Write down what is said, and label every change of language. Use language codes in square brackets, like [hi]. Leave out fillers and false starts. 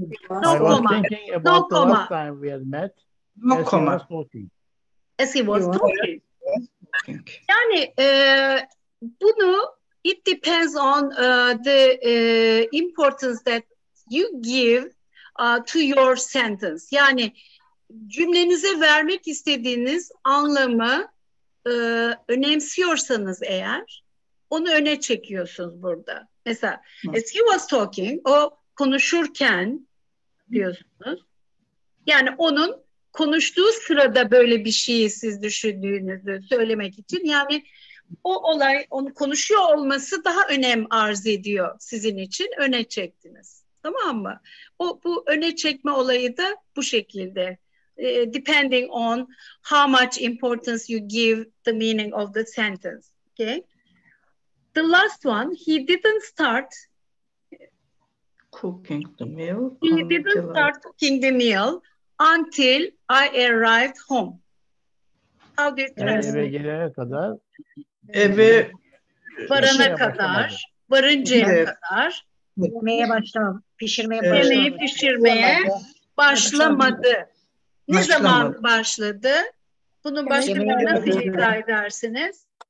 [en] I was thinking about the last time we had met. No as comma. he was talking. As he was talking. [tr] Yani bunu [en] it depends on the importance that you give to your sentence. [tr] Yani cümlenize vermek istediğiniz anlamı önemsiyorsanız eğer onu öne çekiyorsunuz burada. Mesela [en] as he was talking, [tr] o konuşurken diyorsunuz. Yani onun konuştuğu sırada böyle bir şeyi siz düşündüğünüzü söylemek için, yani o olay, onu konuşuyor olması daha önem arz ediyor sizin için, öne çektiniz. Tamam mı? Bu öne çekme olayı da bu şekilde. [en] Depending on how much importance you give the meaning of the sentence. Okay? The last one, he didn't start cooking the meal. He didn't start cooking the meal until I arrived home. How do you translate? [tr] Eve gelene kadar, varana kadar, varıncaya kadar pişirmeye başlamadı. Ne zaman başladı? Bunun başlamasını nasıl izah edersiniz?